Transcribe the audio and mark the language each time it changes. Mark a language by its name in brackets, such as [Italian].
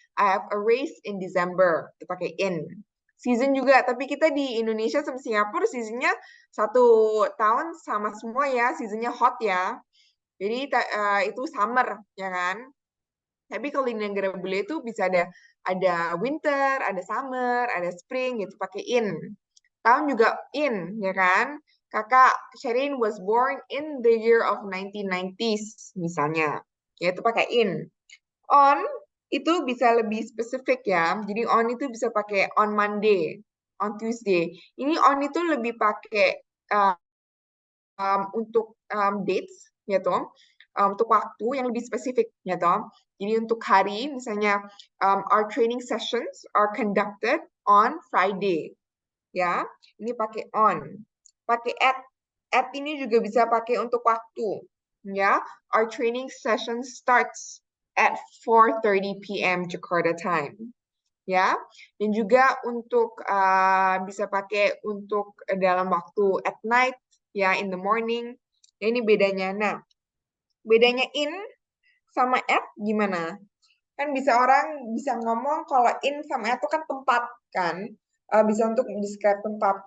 [English] I have a race in December, [Indonesian] itu pakai in. Season juga, tapi kita di Indonesia sama Singapura seasonnya satu tahun sama semua ya, seasonnya hot ya. Jadi itu summer, ya kan? Tapi kalau di negara bule itu bisa ada winter, ada summer, ada spring, gitu pakai in. Tahun juga in, ya kan? [English] Kakak Sherin was born in the year of 1990s, [Indonesian] misalnya. Ya, itu pakai in. On itu bisa lebih spesifik ya. Jadi on itu bisa pakai on Monday, on Tuesday. Ini on itu lebih pakai untuk dates, ya toh. Untuk waktu yang lebih spesifik, ya toh. Jadi untuk hari, misalnya [English] our training sessions are conducted on Friday, [Indonesian] ya. Ini pakai on. Pakai at. At ini juga bisa pakai untuk waktu, ya. [English] Our training session starts at 4:30 p.m. Jakarta time, ya. [Indonesian] Dan juga untuk bisa pakai untuk dalam waktu at night, ya, [English] in the morning. [Indonesian] Ya, ini bedanya. Nah, bedanya in sama at gimana? Kan bisa orang bisa ngomong kalau in sama at itu kan tempat kan, bisa untuk describe tempat.